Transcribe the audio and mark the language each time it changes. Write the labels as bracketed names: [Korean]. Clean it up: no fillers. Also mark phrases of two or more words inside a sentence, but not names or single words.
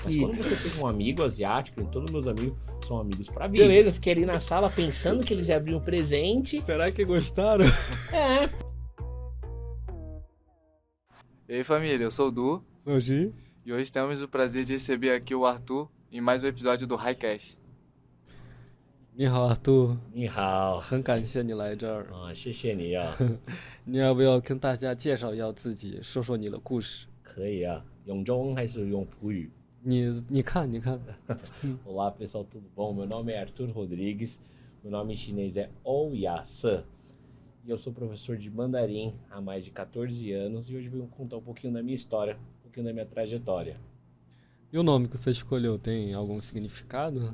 [Portuguese] Mas quando você tem um amigo asiático, e todos meus amigos são amigos pra vida. Beleza, eu fiquei ali na sala pensando que eles iam abrir um presente. Será que gostaram? E aí, família, eu sou o Du. Sou o Gi. E hoje temos o prazer de receber aqui o Arthur em mais um episódio do Highcast. [Chinese] 你好 Arthur，你好，很感谢你来这儿。谢谢你啊。你要不要跟大家介绍一下自己，说说你的故事？可以啊，用中文还是用普语？你看。 [Portuguese] Olá pessoal, tudo bom? Meu nome é Arthur Rodrigues, meu nome em chinês é Ouyasa e eu sou professor de mandarim há mais de 14 anos e hoje venho contar um pouquinho da minha história, um pouquinho da minha trajetória. E o nome que você escolheu tem algum significado?